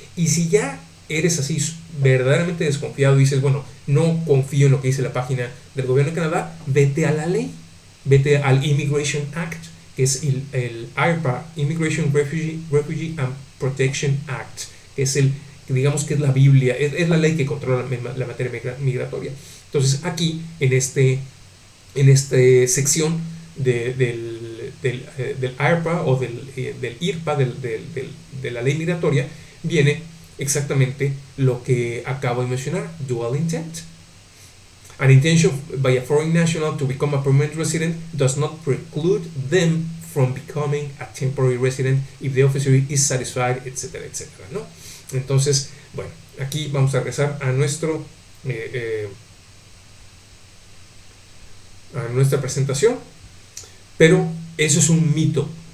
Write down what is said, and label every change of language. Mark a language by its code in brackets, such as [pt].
[es] Y si ya eres así verdaderamente desconfiado y dices: bueno, no confío en lo que dice la página del gobierno de Canadá, vete a la ley, vete al Immigration Act, que es el IRPA, Immigration Refugee and Protection Act, que es digamos que es la Biblia, es la ley que controla la materia migratoria. Entonces aquí en esta sección del IRPA o del IRPA, de la ley migratoria, viene exactamente lo que acabo de mencionar: dual intent. [en] An intention by a foreign national to become a permanent resident does not preclude them from becoming a temporary resident if the officer is satisfied, [es] etcétera, etcétera, ¿no? Entonces, bueno, aquí vamos a regresar a nuestra presentación, pero eso es un mito.